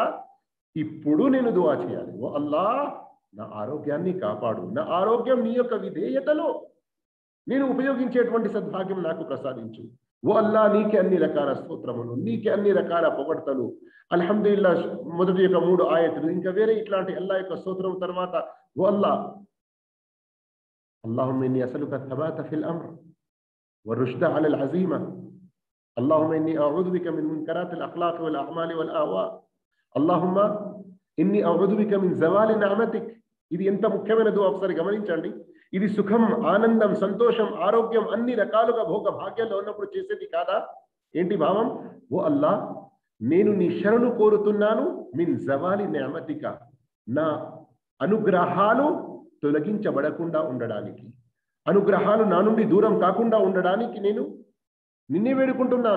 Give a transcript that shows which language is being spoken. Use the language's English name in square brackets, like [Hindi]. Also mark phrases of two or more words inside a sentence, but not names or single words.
[Telugu] ఇప్పుడు నేను దువా చేయాలి, ఓ అల్లాహ్ నా ఆరోగ్యాన్ని కాపాడు, నా ఆరోగ్యం నీ యొక్క విధేయతలో నేను ఉపయోగించేటువంటి సద్భాగ్యం నాకు ప్రసాదించు. ఓ అల్లాహ్ నీకే అన్ని రకాల స్తోత్రములు, నీకే అన్ని రకాల పొగడ్తలు. అల్హమ్దులిల్లా మొదటి యొక్క 3 ఆయతులు, ఇంకా వేరే ఇట్లాంటి అల్లాహ్ యొక్క స్తోత్రం తర్వాత ఓ అల్లాహ్ [Arabic] اللهم إني أسألك الثبات في الأمر والرشد على العزيمة. اللهم إني أعوذ بك من منكرات الأخلاق والأعمال والأهواء. اللهم إني أعوذ بك من زوال نعمتك. [Telugu] ఇది ఎంత ముఖ్యమైన దువా ఒకసారి గమనించండి. ఇది సుఖం, ఆనందం, సంతోషం, ఆరోగ్యం అన్ని రకాలుగా భోగ భాగ్యాల్లో ఉన్నప్పుడు చేసేది కాదా? ఏంటి భావం? ఓ అల్లాహ్ నేను నీ శరణు కోరుతున్నాను, [Arabic] من زوال نعمتك, [Telugu] నా అనుగ్రహాలు తొలగించబడకుండా ఉండడానికి, అనుగ్రహాలు నా నుండి దూరం కాకుండా ఉండడానికి నేను నిన్నే వేడుకుంటున్నాను.